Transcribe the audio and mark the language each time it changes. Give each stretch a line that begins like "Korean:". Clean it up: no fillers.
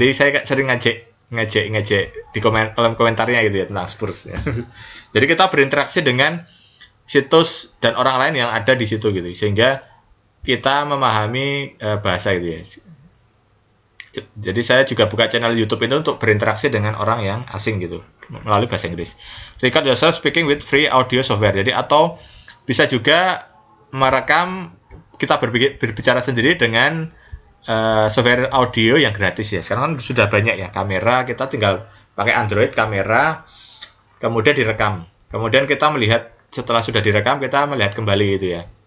Indonesian: Jadi saya sering ngejek di kolom komentarnya gitu ya tentang Spurs. Ya. Jadi kita berinteraksi dengan situs dan orang lain yang ada di situ gitu, sehingga kita memahami bahasa gitu ya. Jadi saya juga buka channel YouTube itu untuk berinteraksi dengan orang yang asing gitu melalui bahasa Inggris.
English: Record yourself speaking with free audio software.
Indonesian: Jadi atau bisa juga merekam kita berbicara sendiri dengan software audio yang gratis ya. Sekarang kan sudah banyak ya kamera, kita tinggal pakai Android kamera, kemudian direkam. Kemudian kita melihat setelah sudah direkam kita melihat kembali gitu ya.